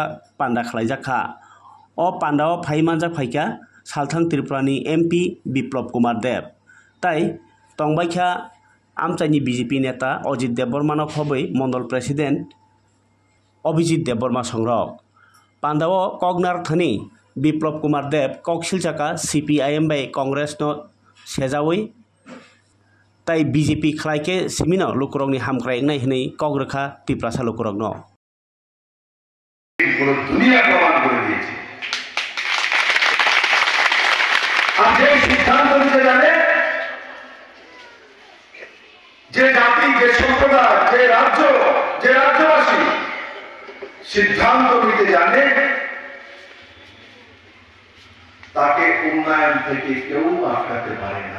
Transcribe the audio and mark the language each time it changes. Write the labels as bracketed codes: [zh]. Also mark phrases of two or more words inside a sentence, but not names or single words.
[trk] पान्दा खालायजाखा अ पान्दाओ फाइमानजा फाइका सालथां त्रिपुरानि एमपी बिप्लब कुमार देव ताई तंबाइखा आमचाइनि बीजेपी नेता अजित देबबर्मानो खबै मण्डल प्रेसिडेंट अभिजित देबबर्मा संरक पान्दाओ कगनार थनि बिप्लब कुमार देव कक्सिलचाका सीपीआईएम बाय कांग्रेस नो सेजावै ताई बीजेपी खलायके सिमिनो लुकुरंनि हामख्राय नाय हनै कग्रखा तिप्रासा लुकुरंनो [bn] পুরো দুনিয়া প্রমাণ করে দিয়েছে। আর যে সিদ্ধান্ত নিতে জানে, যে জাতি, যে সম্প্রদায়, যে রাজ্য, যে রাজ্যবাসী সিদ্ধান্ত নিতে জানে, তাকে উন্নয়ন থেকে কেউ আটকাতে পারে না।